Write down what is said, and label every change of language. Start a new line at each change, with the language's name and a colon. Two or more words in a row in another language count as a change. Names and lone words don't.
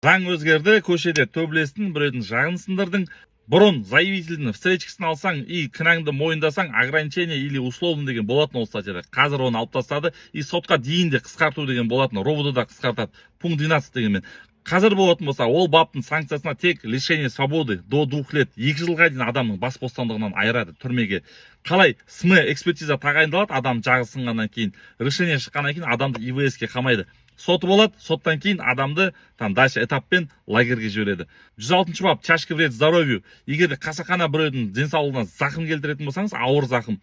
Kazakh: Заң өзгерді, көшеде төбелестің, біреудің жағын сындырдың. Бұрын заявительдің встречкасын алсаң и кінәңді мойындасаң
Russian: ограничение или условно
Kazakh: деген болатын ол статьяда. Қазір оны алып тастады и сотқа дейін де қысқарту деген болатын. РОВД да қысқартады. Пункт 12 дегенмен. Қазір болатын болса, ол баптың санкциясына тек
Russian: лишение свободы до 2 лет,
Kazakh: 2 жылға дейін адамның бас бостандығынан айырады түрмеге. Қалай СМ экспертиза тағайындалады, адам жағы сынғаннан кейін, решение шыққаннан кейін адамды ИВС-ке қамайды. Соты болады, соттан кейін адамды дальше этаппен лагерге жібереді. 106 бап
Russian: тяжкий вред здоровью.
Kazakh: Егер қасақана біреудің денсаулығына зақым келтіретін болсаңыз, ауыр зақым.